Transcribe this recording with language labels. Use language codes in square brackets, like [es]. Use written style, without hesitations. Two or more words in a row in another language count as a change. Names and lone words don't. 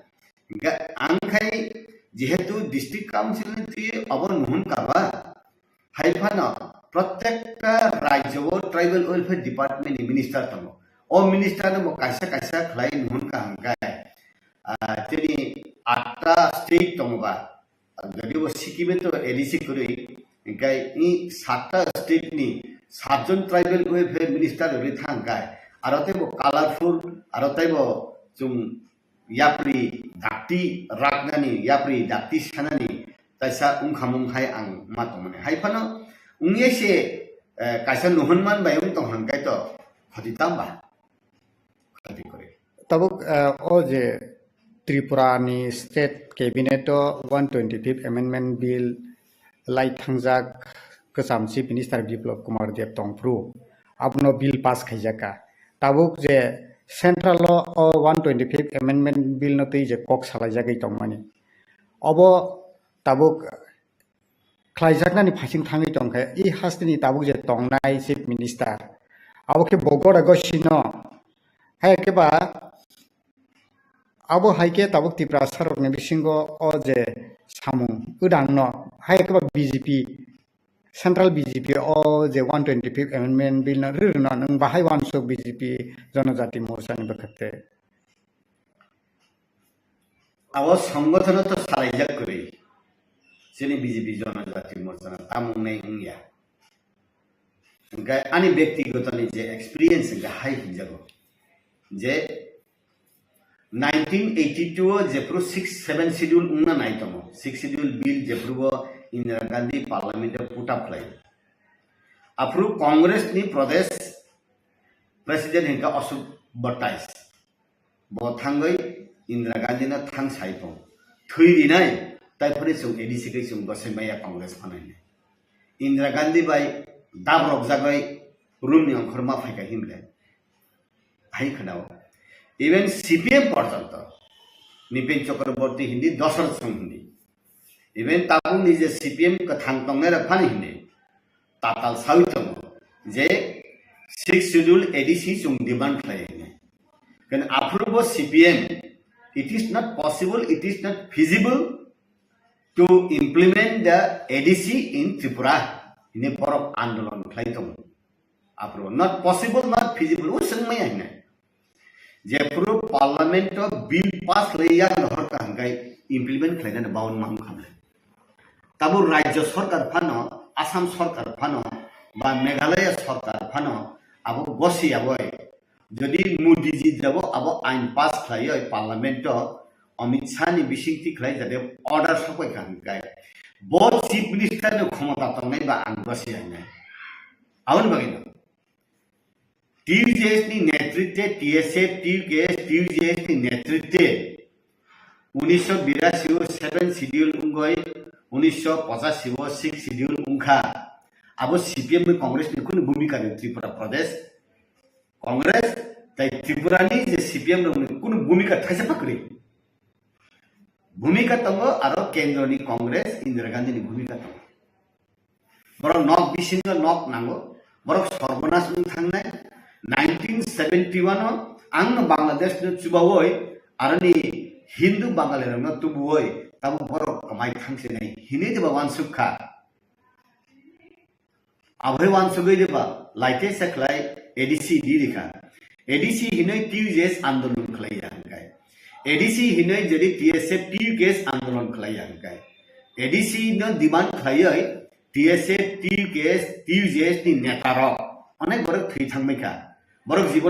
[trp] आंखाय जेहेतु [en] district council [trp] नि अब नुहुन काबा हाइफाना प्रत्येकटा राज्य [en] tribal welfare department [trp] नि मिनिस्टर तंगो ओ मिनिस्टर न कायसा कायसा खलाय नुहुन का हंगाय तेनि 8टा स्टेट तंगबा जदि वो सिक्किमे तो एडीसी करै गाय इ 7टा स्टेट नि 7 जन [en] tribal welfare minister [trp] रे थांगाय आरते वो कलरफुल आरते वो जुम याप्रि दाक्ति रागनानि याप्रि दाक्ति सानानि ताइसा उंखामुं हाय आं मातमने हायफानो उंगेसे कायसा नुहुनमान बायम तो हंगाय तो खदितामबा खदि करे तब ओ जे त्रिपुरानि [en] state cabinet 125th amendment bill [trp] लाई थांजाक गोजाम [en] chief minister [trp] बिप्लब कुमार देव तंफ्रु आपनो [en] bill pass [trp] खैजाका ताबुक जे सेंट्रल [en] 125th amendment bill [trp] न तै जे कक सालायजागै तंमानि अब ताबुक खालायजाकनानि फासिं थाङै तंखाय इ हास्तिनि ताबुक जे तंनाय [en] chief minister [trp] आवके बगड़ गसिनो हायकेबा अब हाइके ताबुक त्रिपुरा सरकनि बिसिंगो अ जे सामु उदांनो हायकेबा बीजेपी सेंट्रल बीजेपी अ जे [en] 125th amendment bill [trp] न रिरना नों बाहाय वानसो बीजेपी जनजाति मोर्चानि बखते अब संगठन तो सालायजाक करै सेनि बीजेपी जनजाति मोर्चा तामुंनाय उंगिया अनि व्यक्तिगत जे एक्सपीरियंस हाई हिजागो जे 1982 जेप्रो 6-7 शेड्यूल उंना नाइतमो [en] 6 schedule bill [trp] जेप्रो इंदिरा गांधी [en] parliament put up [trp] लाइ अप्रू कांग्रेस नि प्रदेश प्रेसिडेंट हिंका अशोक बट्टाइस बो थांगै इंदिरा गांधी न थांग साइपो थुइदिनाय ताइफोरे जों एडीसी कै जों गसेमाया कांग्रेस फानायने इंदिरा गांधी बाय दाब्रब जागै रुमनि अंखरमा फायका हिमले हाय खनाव इवन सीपीएम पर्यंत निपेन चक्रवर्ती हिंदी दशरथ सिंह हिंदी इवन ताबुं निजे सीपीएम का थांग तंगने रफानी हिंदी ताताल सावितम जे 6 शेड्यूल एडीसी जों डिमांड खालायने कन अप्रूव सीपीएम [en] it is not possible, it is not feasible to implement the ADC in Tripura in a [trp] porok andolon klaitom apro [en] not possible, not feasible [trp] usang may ne je pro parliament of bill pass leya hor ka हांकाय इमप्लिमेंट खालायना बाउन मांग खामले ताबो राज्य सरकार फानो आसाम सरकार फानो बा मेघालय सरकार फानो आबो गसी आबोय जदि मोदी जी देबो आबो आइन पास खालायो पार्लियामेंट अमित शाह नि बिसिंगति खालाय जाते ऑर्डर सबै खांकाय बहुत चीफ मिनिस्टर ने क्षमता तंगै बा आं गसी आइनाय आउन बगिनो टीजेएस नि नेतृत्व टीएसए टीजेएस नि नेतृत्व 1982 7 शेड्यूल उंगय 1985 6 शेड्यूल उंखा अब सीपीएम में कांग्रेस ने कुन भूमिका ने त्रिपुरा प्रदेश कांग्रेस तै त्रिपुरा नि जे सीपीएम ने कुन भूमिका थाइसे पकड़ी भूमिका तंगो आरो केंद्र नि कांग्रेस इंदिरा गांधी नि भूमिका तंगो बरो नक बिसिंग नक नांगो बरो सर्वनाश नि थांनाय 1971 आं बांग्लादेश ने चुबावय आरो नि हिंदू बांगाली रंग तुबुय तब बरो कमाई थांसे नै हिने देबा वानसुखा अभय वानसुगै देबा लाइटे सकलाय एडीसी दिरिखा एडीसी हिनै टीजेएस आंदोलन खलाया हंकाय एडीसी हिनै जदि टीएसएफ टीजेएस आंदोलन खलाया हंकाय एडीसी न डिमांड खलाय टीएसएफ टीजेएस नि नेतार अनेक बरक थै थांबायखा बरक जीवन